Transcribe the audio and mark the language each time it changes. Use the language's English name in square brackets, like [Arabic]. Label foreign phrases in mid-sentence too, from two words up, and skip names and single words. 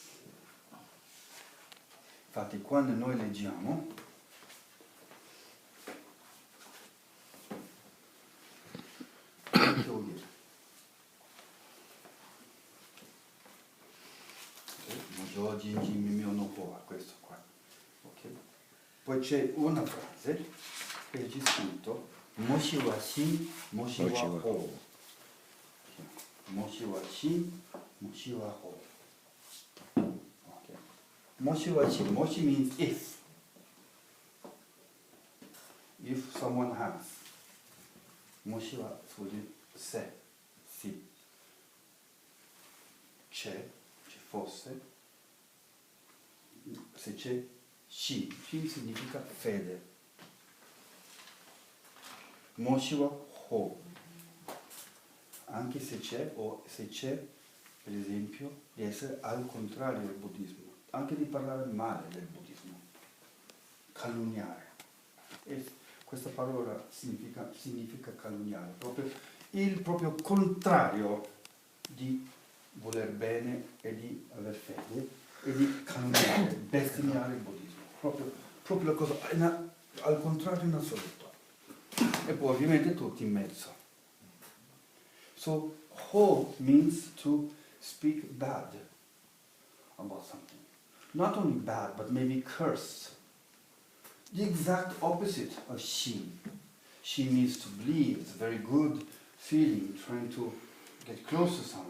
[Italian] Infatti quando noi leggiamo questo qua. Okay. Poi c'è una frase che c'è scritto [Japanese] もしは信、もしは謗. もしは信、もしは謗. [English] Okay. [Japanese] もしは信, [English] Moshi means if. If someone has. [Japanese] もしは [Italian] vuol dire se, sì. C'è, ci fosse. Se c'è Shin, Shin significa fede. [Japanese] もしは謗, [Italian] anche se c'è, o se c'è, per esempio, di essere al contrario del buddismo, anche di parlare male del buddismo, calunniare. E questa parola significa calunniare, proprio il proprio contrario di voler bene e di aver fede e di calunniare, bestemmiare il buddismo, proprio la cosa, al contrario in assoluto. E poi ovviamente tutti in mezzo. [English] So, ho means to speak bad about something. Not only bad, but maybe curse. The exact opposite of shin. Shin means to believe, it's a very good feeling, trying to get close to someone.